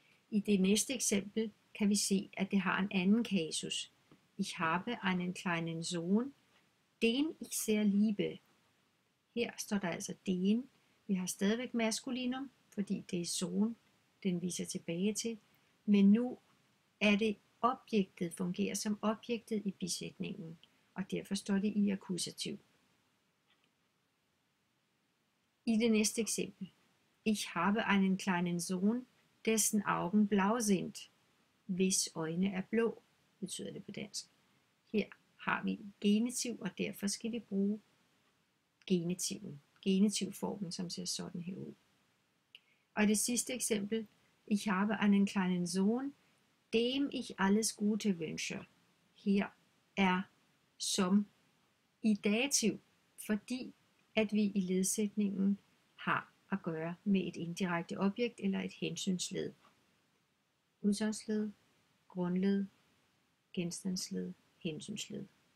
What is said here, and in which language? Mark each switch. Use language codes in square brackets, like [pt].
[da] I det næste eksempel kan vi se, at det har en anden kasus. [de] Ich habe einen kleinen Sohn, den ich sehr liebe. [da] Her står der altså den. Vi har stadigvæk maskulinum, fordi det er Sohn, den viser tilbage til. Men nu er det objektet, fungerer som objektet i bisætningen, og derfor står det i akkusativ. I det næste eksempel. [de] Ich habe einen kleinen Sohn, dessen Augen blau sind. [da] Hvis øjne er blå, betyder det på dansk. Her har vi genitiv, og derfor skal vi bruge genitivformen, som ser sådan her ud. Og det sidste eksempel. [de] Ich habe einen kleinen Sohn, dem ich alles Gute wünsche. [da] Her er som i dativ, fordi at vi i ledsætningen har at gøre med et indirekte objekt eller et hensynsled. Udsagnsled, grundled, genstandsled, hensynsled.